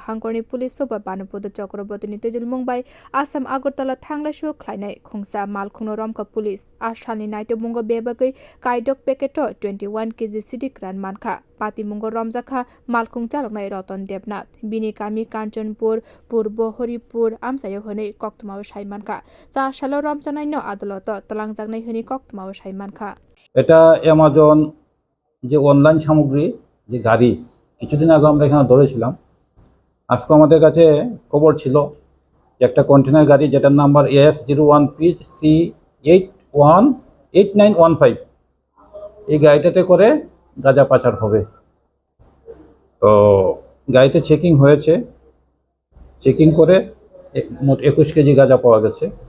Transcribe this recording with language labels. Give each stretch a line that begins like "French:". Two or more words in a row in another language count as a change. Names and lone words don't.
Kok Borok: hangkorni police soba Banupoda Chakraborty ni tejul mungbai Assam Agartala thanglashu khlainai khungsa malkhungno romka police ashalni naituk mungo bebagai kaidok paketo 21 kg sidikran mankha pati mungo romjakha malkhung chaloknai Ratan Debnath bini kami Kanchanpur Purbo Horipur amsayo honei koktumao saimankha sa shalo romjanai no adoloto talangjaknai honi koktumao saimankha
Bangla: এটা অ্যামাজন যে অনলাইন সামগ্রী যে গাড়ি কিছুদিন আগে আমরা এখানে ধরেছিলাম আজকে আমাদের কাছে খবর ছিল একটা কন্টেনার গাড়ি যেটার নাম্বার AS01PC818915 এই গাড়িটাতে করে গাঁজা পাচার হবে তো গাড়িতে চেকিং হয়েছে চেকিং করে মোট 21 কেজি গাঁজা পাওয়া গেছে